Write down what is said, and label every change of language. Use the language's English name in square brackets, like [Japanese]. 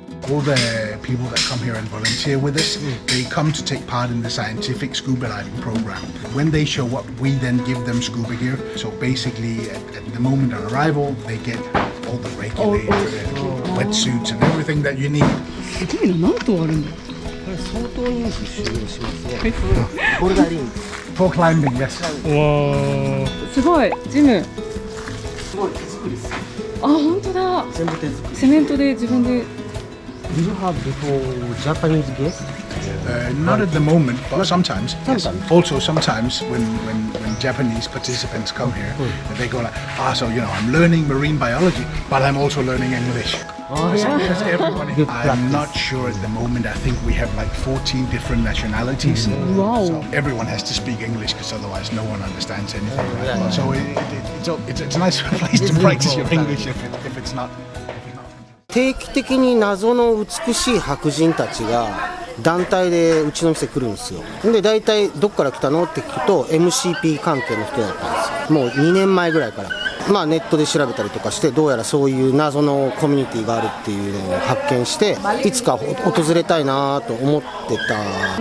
[English] All the people that come here and volunteer with us, they come to take part in the scientific scuba diving program. When they show up, we then give them scuba gear. So basically, at the moment of arrival, they get all the regulator, wetsuits and everything that you need. [Japanese] 何頭あるんだ。相当人数収容しますね。ボルダリング。 [English] For climbing, yes. [Japanese] すごい、ジム。すごい手作りです。本当だ。全部手作り。セメントで自分で。 [English] Do you have before Japanese guests? Not at the moment, but sometimes. Yes. Also, sometimes when Japanese participants come here, they go like, so I'm learning marine biology, but I'm also learning English. Because everyone, I'm not sure at the moment. I think we have like 14 different nationalities. Wow. So everyone has to speak English because otherwise no one understands anything. Right? So it's a nice place to practice your English if it's not. [Japanese] 定期的に謎の美しい白人たちが団体でうちの店来るんですよ。で大体どっから来たのって聞くと MCP 関係の人だったんですよ。もう2年前ぐらいから。まあネットで調べたりとかしてどうやらそういう謎のコミュニティがあるっていうのを発見していつか訪れたいなと思ってた。